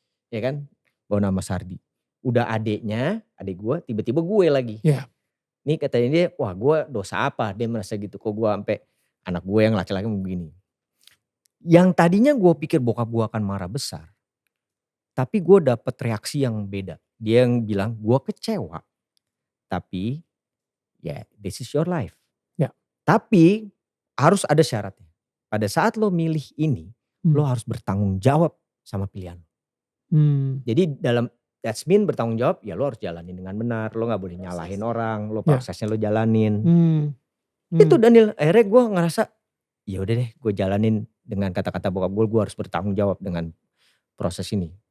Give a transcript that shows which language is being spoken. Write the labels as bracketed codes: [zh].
[id] Ya kan? Bawa nama Sardi. Udah adik gue, tiba-tiba gue lagi. Iya. Nih katanya dia, wah gue dosa apa? Dia merasa gitu, kok gue sampai anak gue yang laki-laki begini. Yang tadinya gue pikir bokap gue akan marah besar. Tapi gue dapet reaksi yang beda. Dia yang bilang, gue kecewa. Tapi, ya [en] this is your life. [id] Ya. Tapi, harus ada syaratnya. Pada saat lo milih ini, lo harus bertanggung jawab sama pilihan. Jadi dalam [en] that's mean [id] bertanggung jawab, ya lo harus jalanin dengan benar. Lo gak boleh nyalahin orang, lo prosesnya lo jalanin. Itu Daniel, akhirnya gue ngerasa, ya udah deh gue jalanin dengan kata-kata bokap gue harus bertanggung jawab dengan proses ini.